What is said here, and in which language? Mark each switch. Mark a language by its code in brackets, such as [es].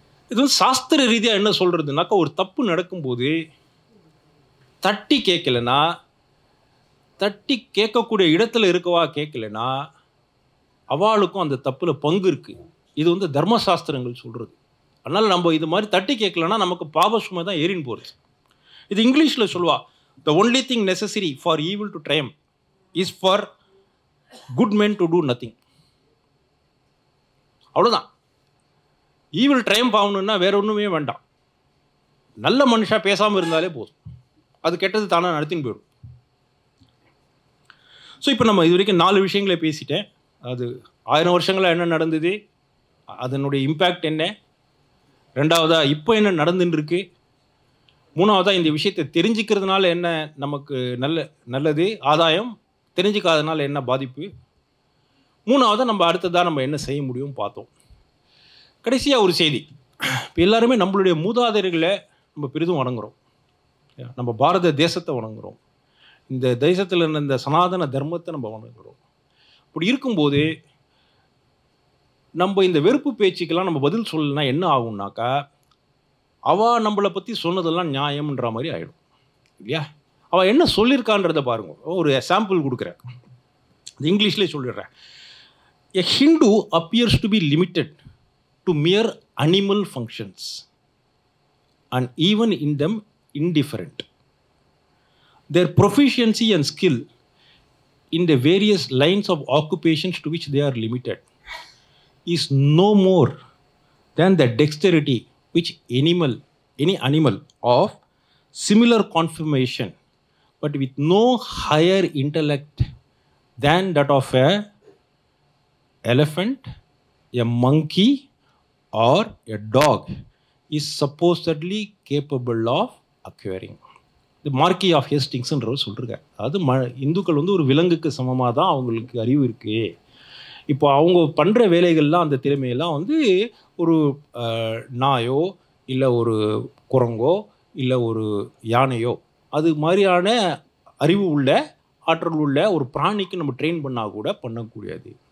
[ta] இது வந்து சாஸ்திர ரீதியாக என்ன சொல்கிறதுனாக்கா, ஒரு தப்பு நடக்கும்போது தட்டி கேட்கலன்னா, தட்டி கேட்கக்கூடிய இடத்துல இருக்கவா கேட்கலன்னா அவளுக்கும் அந்த தப்பில் பங்கு இருக்குது. இது வந்து தர்மசாஸ்திரங்கள் சொல்கிறது. அதனால் நம்ம இது மாதிரி தட்டி கேட்கலன்னா நமக்கு பாபசுமை தான் ஏறின்னு போகிறது. இது இங்கிலீஷில் சொல்லுவா, [en] the only thing necessary for evil to triumph is for good men to do nothing. [ta] அவ்வளோதான். ஈவில் ட்ரையம்ப் ஆகணுன்னா வேற ஒன்றுமே வேண்டாம், நல்ல மனுஷா பேசாமல் இருந்தாலே போதும், அது கெட்டது தானே நடத்தின்னு போயிடும். ஸோ இப்போ நம்ம இது வரைக்கும் 4 விஷயங்களை பேசிட்டேன். அது 1000 வருஷங்களில் என்ன நடந்தது, அதனுடைய இம்பேக்ட் என்ன, ரெண்டாவதாக இப்போ என்ன நடந்துன்னு இருக்கு, மூணாவதாக இந்த விஷயத்தை தெரிஞ்சுக்கிறதுனால என்ன நமக்கு நல்லது ஆதாயம், தெரிஞ்சுக்காதனால என்ன பாதிப்பு, மூணாவதாக நம்ம அடுத்ததாக நம்ம என்ன செய்ய முடியும் பார்த்தோம். கடைசியாக ஒரு செய்தி, இப்போ எல்லாருமே நம்மளுடைய மூதாதையர்களை நம்ம பெரிதும் வணங்குகிறோம், நம்ம பாரத தேசத்தை வணங்குகிறோம், இந்த தேசத்தில் இருந்த இந்த சனாதன தர்மத்தை நம்ம வணங்குகிறோம். இப்படி இருக்கும்போது நம்ம இந்த வெறுப்பு பேச்சுக்கெல்லாம் நம்ம பதில் சொல்லலைன்னா என்ன ஆகும்னாக்கா, அவள் நம்மளை பற்றி சொன்னதெல்லாம் நியாயம்ன்ற மாதிரி ஆகிடும் இல்லையா. அவள் என்ன சொல்லியிருக்கான்றதை பாருங்க. ஒரு சாம்பிள் கொடுக்குறேன், இங்கிலீஷ்லேயே சொல்லிடுறேன். [en] A Hindu appears to be limited to mere animal functions and even in them indifferent. Their proficiency and skill in the various lines of occupations to which they are limited is no more than the dexterity which any animal of similar conformation but with no higher intellect than that of a elephant, a monkey or a dog is supposedly capable of acquiring. [ta] The Marquis of Hastings சொல்லிருக்கார். அது இந்துக்கள் வந்து ஒரு விலங்குக்கு சமமாக தான் அவங்களுக்கு அறிவு இருக்குது. இப்போ அவங்க பண்ணுற வேலைகள்லாம், அந்த திறமையெல்லாம் வந்து ஒரு நாயோ இல்லை ஒரு குரங்கோ இல்லை ஒரு யானையோ அது மாதிரியான அறிவு உள்ள ஆற்றல் உள்ள ஒரு பிராணிக்கு நம்ம ட்ரெயின் பண்ணால் கூட பண்ணக்கூடியது.